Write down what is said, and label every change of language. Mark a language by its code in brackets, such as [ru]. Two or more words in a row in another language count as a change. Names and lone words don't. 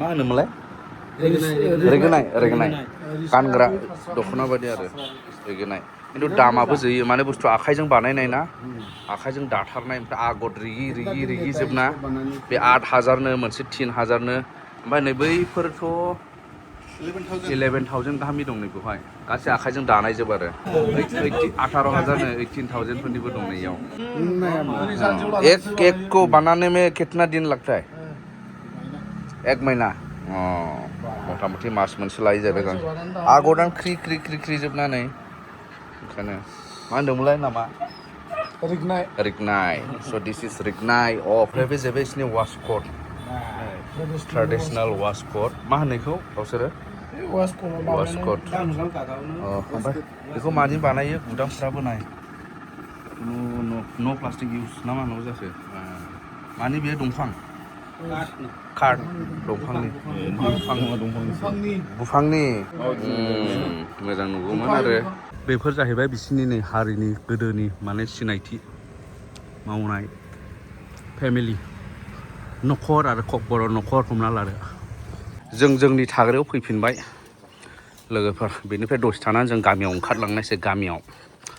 [brx] होनोमोनलाय रेगेनाय गानग्रा दख'ना बायदि आरो रेगेनाय खिन्थु दामाबो जोयो माने बुस्थु आखाइजों बानायनाय ना आखाइजों दाथारनाय ओमफ्राय आगर रिगि जोबना बे 8,000नो मोनसे 3,000नो ओमफ्राय नै बैफोरथ' 11,000 गाहामनि दं नै बेवहाय गासै आखाइजों दानाय जोब आरो 18,000नो 18,000फोरनिबो दं नैयाव [hi] एक को बनाने में कितना दिन लगता है एक महीना [brx] मथा मथि मास मोनसे लायो जाहैबाय आगरानो ख्रि जोबनानै ओंखायनो मा होनदोंमोनलाय नामा रिगनाय स' [en] this is [brx] रिगनाय ओमफ्राय बे जाहैबाय बिसिनि वासकट [en] traditional waistcoat [brx] मा होनो बेखौ गावसोरो वासकट ओमफ्राय बेखौ माजों बानायो गुदामफ्राबो नाय [en] no plastic use [brx] ना मा होनांगौ जाखो मानि बेयो दंफां कार्ड दंफांनि बुफांनि मोजां नुगौमोन आरो बेफोर जाहैबाय बिसिनि नै हारिनि गोदोनि माने सिनायथि मावनाय फेमिलि न'खर आरो बर' न'खर हमना लादो जों जोंनि थाग्रायाव फैफिनबाय लोगोफोर बेनिफ्राय दसे थानानै जों गामियाव ओंखारलांनायसै गामियाव